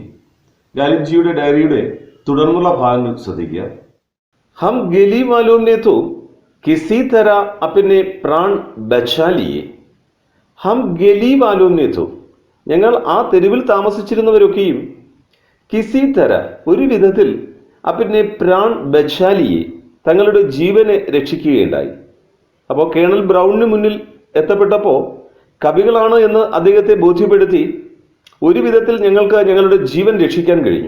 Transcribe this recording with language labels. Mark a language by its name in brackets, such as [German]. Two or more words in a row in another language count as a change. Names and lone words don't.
[Malayalam] ഗാലിബ് ജിയുടെ ഡയറിയുടെ തുടർന്നുള്ള ഭാഗങ്ങൾ ശ്രദ്ധിക്കുക. [Hindi] हम गेली वालों ने तो किसी तरह अपने प्राण बचा लिए. हम गेली वालों ने तो, [Malayalam] ഞങ്ങൾ ആ തെരുവിൽ താമസിച്ചിരുന്നവരൊക്കെയും [Hindi] किसी तरह, [Malayalam] ഒരു വിധത്തിൽ, [Hindi] अपने प्राण बचा लिए, [Malayalam] തങ്ങളുടെ ജീവനെ രക്ഷിക്കുകയുണ്ടായി. അപ്പോൾ കേണൽ ബ്രൗണിന് മുന്നിൽ എത്തപ്പെട്ടപ്പോൾ കവികളാണ് എന്ന് അദ്ദേഹത്തെ ബോധ്യപ്പെടുത്തി ഒരു വിധത്തിൽ ഞങ്ങൾക്ക് ഞങ്ങളുടെ ജീവൻ രക്ഷിക്കാൻ കഴിഞ്ഞു.